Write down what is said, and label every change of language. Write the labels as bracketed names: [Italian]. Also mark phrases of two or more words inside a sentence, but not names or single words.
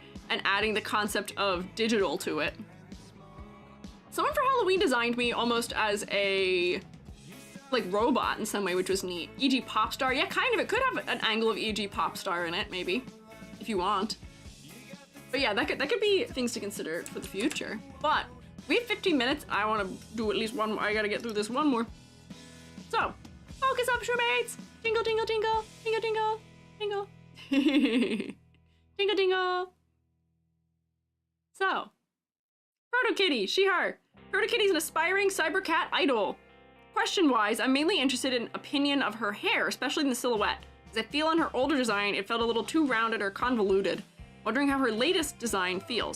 [English] and adding the concept of digital to it. Someone for Halloween designed me almost as a, like, robot in some way, which was neat. E.g. pop star, yeah, kind of. It could have an angle of E.g. pop star in it, maybe, if you want. But yeah, that could be things to consider for the future. But we have 15 minutes. I want to do at least one more. I gotta get through this one more. So, focus up, shroommates! Jingle, jingle, jingle, jingle, jingle, jingle. Jingle, jingle. So, Proto-Kitty, she, her. Proto-Kitty's an aspiring cyber cat idol. Question-wise, I'm mainly interested in opinion of her hair, especially in the silhouette, as I feel on her older design it felt a little too rounded or convoluted. Wondering how her latest design feels.